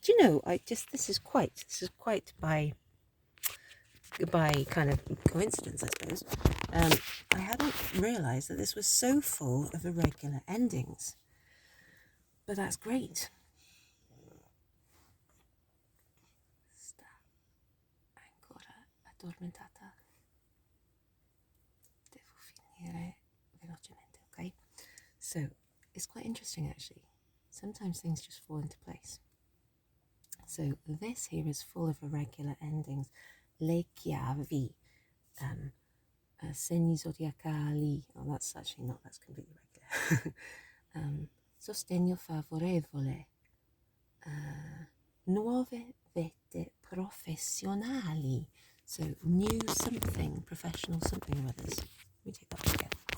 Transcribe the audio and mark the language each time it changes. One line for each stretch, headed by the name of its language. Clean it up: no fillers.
English: Do you know, this is quite by kind of coincidence, I suppose. I hadn't realised that this was so full of irregular endings, but that's great.
Italian: Sta ancora addormentata. Devo finire velocemente, okay?
English: So it's quite interesting actually. Sometimes things just fall into place. So this here is full of irregular endings.
Italian: Le chiavi, segni zodiacali.
English: Oh, that's actually not, that's completely regular.
Italian: Sostegno favorevole. Nuove vette professionali.
English: So new something, professional something or others. Let me take that one again.